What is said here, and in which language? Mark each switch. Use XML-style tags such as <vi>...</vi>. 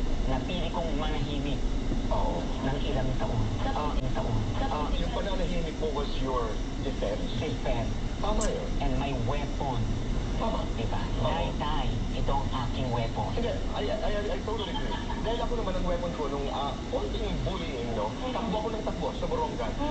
<tl>Napili kong manahimik ng ilang taon. Yung pananahimik mo</tl> <en>was your defense? Defense.</en> <tl>Tama yun.</tl> <en>And my weapon.</en> <tl>Tama. Diba? Dahil ito ang aking weapon.</tl> <en>Hindi, I totally agree.</en> <tl>Dahil ako naman ang weapon ko nung konting bullying, no? Takbo ako ng takbo sa Borongan.</tl>